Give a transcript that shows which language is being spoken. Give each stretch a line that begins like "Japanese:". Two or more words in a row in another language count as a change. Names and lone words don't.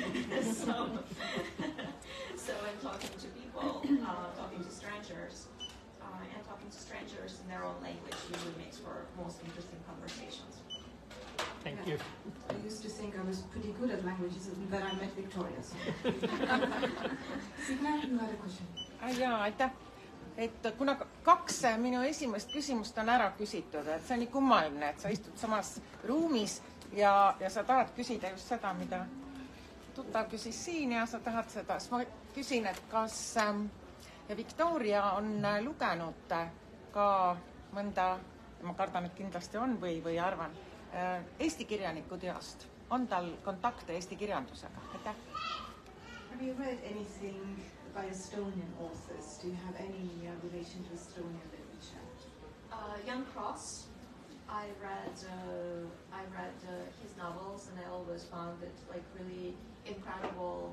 English: So I'm talking to people, talking to strangers, and talking to strangers in their own language usually makes for most interesting conversations. Thank you. I used to think I was pretty good at languages, and then I met Victoria. So. Signe, you had a question.
Estonian: Jaa, aitäh. Kuna kaks minu esimest küsimust on ära küsitud, et see on nii kummaline, et sa istud samas ruumis ja sa tahad küsida just seda, mida tuttav küsis siin ja sa tahad seda. Siis ma küsin, et kas Victoria on lugenud ka mõnda, ma kardan, et kindlasti on või arvan, Eesti kirjaniku teost. On tal kontakte Eesti kirjandusega? Aitäh.
English: Have you read anything by Estonian authors? Do you have any relation to Estonian literature? Jan Kross. I read his novels, and I always found it like really incredible.